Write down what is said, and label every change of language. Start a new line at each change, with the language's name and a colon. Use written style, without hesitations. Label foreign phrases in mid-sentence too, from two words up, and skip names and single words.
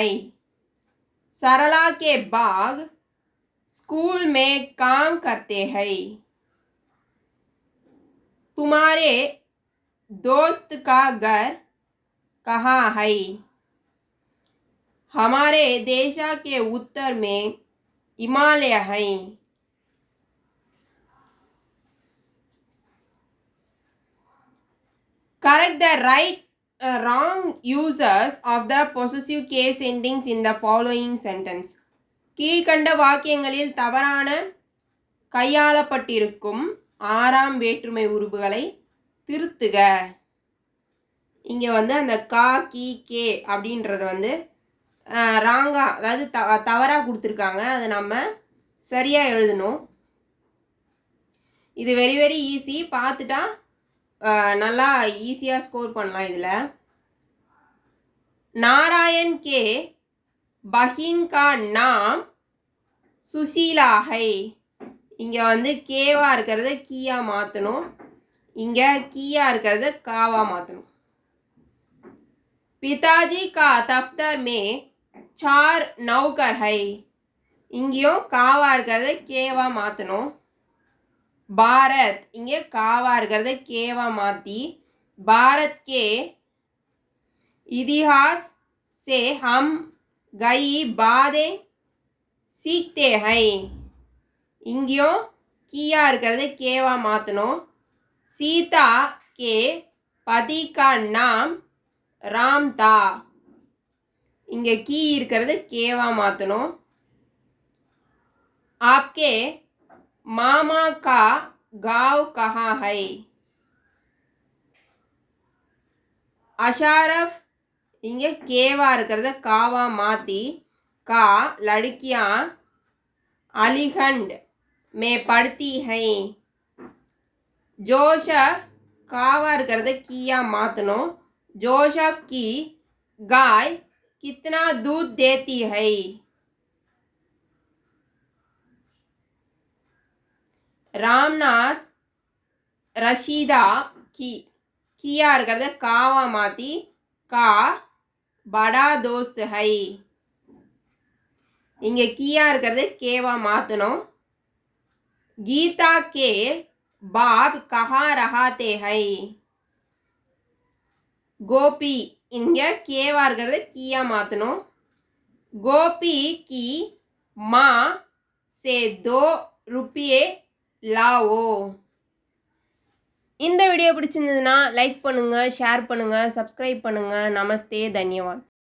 Hindi: सरला के बाग स्कूल में काम करते हैं. तुम्हारे दोस्त का घर कहाँ है? हमारे देश के उत्तर में हिमालय है.
English: Correct the wrong uses of the possessive case endings in the following sentence.
Tamil: கீழ்கண்ட வாக்கியங்களில் தவறான கையாளப்பட்டிருக்கும் ஆறாம் வேற்றுமை உருபுகளை திருத்துக. இங்கே வந்து அந்த கா கி கே அப்படின்றத வந்து ராங்காக, அதாவது தவறாக கொடுத்துருக்காங்க, அதை நம்ம சரியாக எழுதணும். இது
English: very very easy,
Tamil: பார்த்துட்டா நல்லா ஈஸியாக ஸ்கோர் பண்ணலாம்.
Hindi: இதில் नारायण के बहन का नाम सुशीला है.
Tamil: இங்கே வந்து கேவாக இருக்கிறத கீயாக மாற்றணும், இங்கே கீயாக இருக்கிறத காவாக மாற்றணும்.
Hindi: पिताजी का दफ्तर में 4 नौकर है.
Tamil: இங்கேயும் காவாக இருக்கிறத கேவாக மாற்றணும். பாரத் இங்கே காவாக இருக்கிறத கேவாக மாற்றி
Hindi: भारत के इतिहास से हम कई बातें सीखते हैं.
Tamil: இங்கேயும் கீயாக இருக்கிறத கேவாக மாற்றணும்.
Hindi: सीता के पति का नाम राम था.
Tamil: இங்கே கீ இருக்கிறது கேவாக மாற்றணும்.
Hindi: आपके मामा का गाँव कहाँ है? अशरफ
Tamil: இங்கே கேவாக இருக்கிறத காவாக மாற்றி
Hindi: का लड़कियाँ अलीगढ़ में पढ़ती हैं.
Tamil: जोसेफ காவாக இருக்கிறத கீயாக மாற்றணும்.
Hindi: जोसेफ की गाय कितना दूध देती है? रामनाथ रशीदा की किया
Tamil: இருக்கிறது காவா மாற்றி
Hindi: का बड़ा दोस्त है.
Tamil: இங்கே கியா இருக்கிறது கேவா மாற்றணும்.
Hindi: गीता के बाप कहाँ रहते हैं.
Tamil: கோபி இங்கே கேவா இருக்கிறது கியா மாற்றணும்.
Hindi: गोपी की माँ से 2 रुपये लाओ.
Tamil: இந்த வீடியோ பிடிச்சிருந்ததுன்னா லைக் பண்ணுங்கள், ஷேர் பண்ணுங்கள், சப்ஸ்கிரைப் பண்ணுங்கள்.
Hindi: नमस्ते, धन्यवाद.